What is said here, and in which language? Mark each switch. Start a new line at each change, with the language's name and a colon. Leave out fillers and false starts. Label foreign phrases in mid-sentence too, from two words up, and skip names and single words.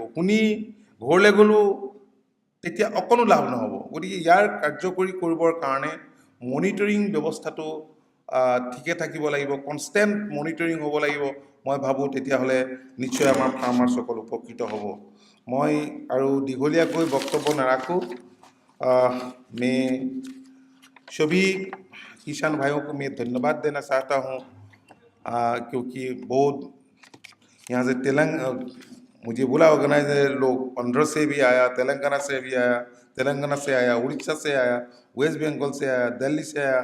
Assamese: শুনি ঘৰলৈ গ'লেও তেতিয়া অকণো লাভ নহ'ব। গতিকে ইয়াৰ কাৰ্যকৰী কৰিবৰ কাৰণে মনিটৰিং ব্যৱস্থাটো ঠিকে থাকিব লাগিব,
English: constant monitoring
Assamese: হ'ব লাগিব। মই ভাবোঁ তেতিয়াহ'লে নিশ্চয় আমাৰ ফাৰ্মাৰ্ছসকল উপকৃত হ'ব। মই আৰু দীঘলীয়াকৈ বক্তব্য নাৰাখোঁ।
Hindi: मैं सभी किसान भाइयों को मैं धन्यवाद देना चाहता हूँ, क्योंकि बहुत यहाँ से मुझे बोला ऑर्गेनाइजर लोग 15 से भी आया, तेलंगाना से भी आया, तेलंगाना से आया, उड़ीसा से आया, वेस्ट बंगाल से आया, दिल्ली से आया।